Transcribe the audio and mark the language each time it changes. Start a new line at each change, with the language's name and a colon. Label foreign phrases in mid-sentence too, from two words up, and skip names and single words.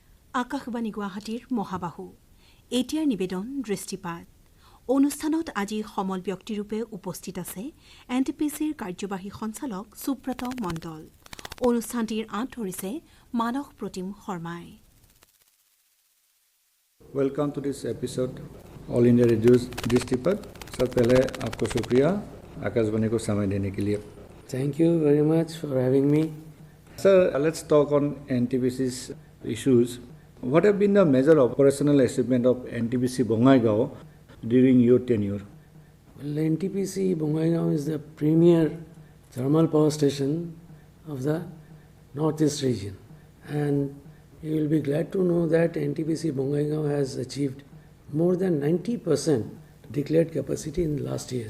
Assamese: আকাশবাণী গুৱাহাটীৰ মহাবাহু এতিয়াৰ নিবেদন দৃষ্টিপাত অনুষ্ঠানত আজি সমল ব্যক্তিৰূপে উপস্থিত আছে এনটিপিচিৰ কাৰ্যবাহী সঞ্চালক সুব্ৰত মণ্ডল। অনুষ্ঠানটিৰ আঁত ধৰিছে মানস প্ৰতিম শৰ্মাই।
English: Welcome to this episode All India Radio दृष्टिपथ।
Hindi: सर पहले आपको शुक्रिया आकाशवाणी को समय देने के लिए।
English: Thank you very much for having me. Sir, let's talk on NTPC's issues. What have been the major operational achievement of NTPC Bongaigaon during your tenure? Well, NTPC Bongaigaon is the premier thermal power station of the northeast region, and you will be glad to know that NTPC Bongaigaon has achieved more than 90% declared capacity in the last years.